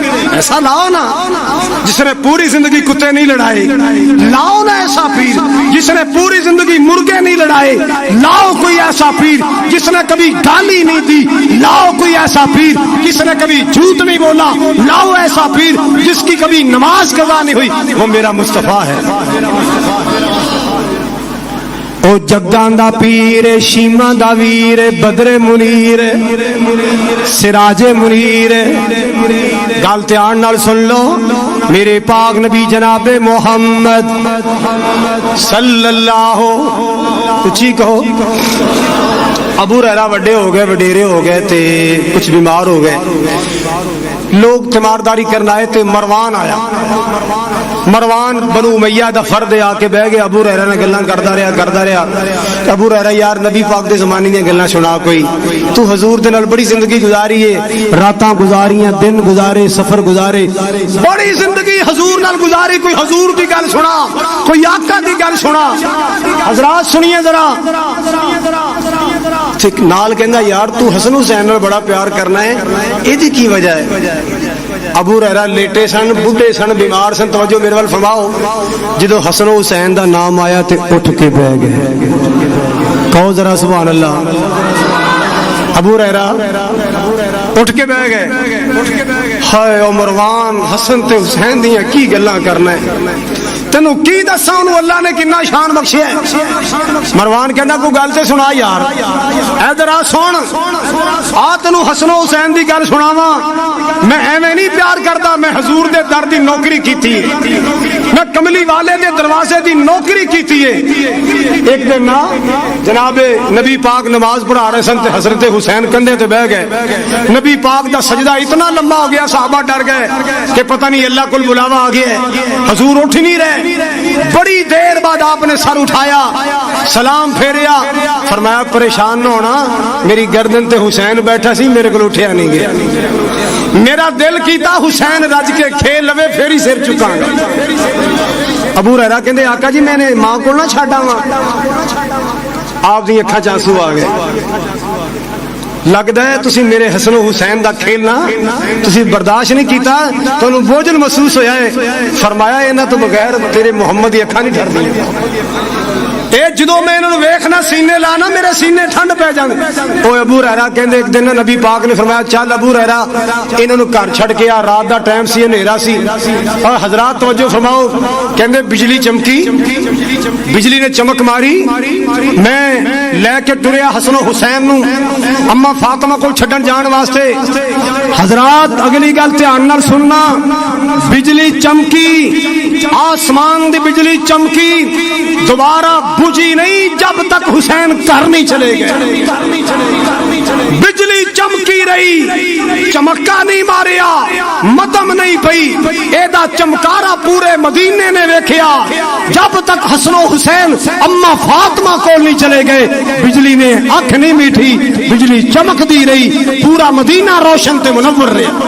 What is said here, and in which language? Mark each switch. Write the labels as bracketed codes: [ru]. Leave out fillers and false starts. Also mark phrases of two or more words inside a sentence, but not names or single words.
[ur] ایسا لاؤ نا جس نے پوری زندگی کتے نہیں لڑائے، لاؤ نا ایسا پیر جس نے پوری زندگی مرغے نہیں لڑائے، لاؤ کوئی ایسا پیر جس نے کبھی گالی نہیں دی، لاؤ کوئی ایسا پیر جس نے کبھی جھوٹ نہیں بولا، لاؤ ایسا پیر جس کی کبھی نماز قضا نہیں ہوئی، وہ میرا مصطفیٰ ہے۔ [pa] او جگاں دا پیر، شیما دا ویر، بدر منیر، سراج منیر۔ گل دھیان نال سن لو، میرے پاک نبی جناب محمد [ar] صلی اللہ، [pa] اچھی کہو، ابو ہریرہ وڈے ہو گئے، وڈیرے ہو گئے تے کچھ بیمار ہو گئے، لوگ تیمارداری کرنا آئے تے مروان آیا۔ مروان بنو امیہ دا فرد آ کے بہ گیا، ابو ہریرہ نے گلاں کردا رہیا۔ ابو ہریرہ یار نبی پاک دے زمانے دی گلاں سنا، کوئی تو حضور دے نال بڑی زندگی گزاری ہے، راتاں گزاریاں، دن گزارے، سفر گزارے، بڑی زندگی حضور نال گزاری، کوئی حضور دی گل سنا، کوئی آقا دی گل سنا۔ [ur] حضرات سنیے ذرا، [pa] نال کہندا یار تو حسن حسین نال بڑا پیار کرنا ہے، ایدی کی وجہ ہے؟ ابو ہریرہ لیٹے سن، بڈھے سن، بیمار سن، توجہ میرے وال فرماؤ، جدو حسن حسین دا نام آیا تے اٹھ کے بہ گئے، کہو ذرا [ar] سبحان اللہ۔ [pa] ابو ہریرہ اٹھ کے بہ گئے، ہائے او مروان، حسن تے حسین دیاں کی گلاں کرنا ہے، تینوں کی دساں انہوں اللہ نے کتنا شان بخشیا ہے۔ مروان کہنا کوئی گل تے سنا یار، ادھر آ سن، آ تینوں حسن حسین دی گل سناواں، میں ایویں نہیں پیار کرتا، میں حضور دے در دی نوکری کیتی ہے، میں کملی والے دے دروازے دی نوکری کیتی ہے۔ ایک دن نا جناب نبی پاک نماز پڑھا رہے سن تے حضرت حسین کندھے تے بہ گئے، نبی پاک دا سجدہ اتنا لمبا ہو گیا صحابہ ڈر گئے کہ پتہ نہیں اللہ کول بلاوا آ گیا ہے، حضور اٹھ نہیں رہے۔ بڑی دیر بعد آپ نے سر اٹھایا، سلام پھیریا، فرمایا پریشان نہ ہونا، میری گردن تے حسین بیٹھا سی، میرے کو اٹھیا نہیں گیا، میرا دل کیتا حسین رج کے کھیل لوے پھر ہی سر چکاں گا۔ ابو ہریرہ کہندے آقا جی میں نے ماں کو نہ چھڈاں، آپ دی اکھاں چ آنسو آ گئے، لگتا ہے تسی میرے حسن و حسین دا کھیلنا تسی برداشت نہیں کیتا، تانوں بوجھل محسوس ہویا ہے۔ فرمایا انہاں تو بغیر تیرے محمد دی اکھاں نہیں ڈردیاں، اے جدوں میں انہاں نوں ویکھنا سینے لانا میرے سینے ٹھنڈ پہ جاندے۔ او ابو ہریرہ کہندے ایک دن نبی پاک نے فرمایا چل ابو ہریرہ انہاں نوں گھر چھڈ کے آ، رات دا ٹائم سی، ہنیرا سی، اور حضرات توجہ فرماؤ، کہندے بجلی چمکی، بجلی نے چمک ماری، میں لے کے ٹریا حسن و حسین نوں اما فاطمہ کو چھڈن جان واسطے۔ حضرات اگلی گل دھیان نال سننا، بجلی چمکی، آسمان دی بجلی چمکی، دوبارہ بجھی نہیں [ur] جب تک حسین گھر نہیں چلے گئے، [pa] بجلی چمکی رہی، چمکا نہیں ماریا، مدم نہیں پئی، ایدا چمکارا پورے مدینے نے ویکھیا، جب تک حسن و حسین اما فاطمہ کو نہیں چلے گئے بجلی نے آنکھ نہیں میٹھی، بجلی چمک دی رہی، پورا مدینہ روشن تے منور رہا۔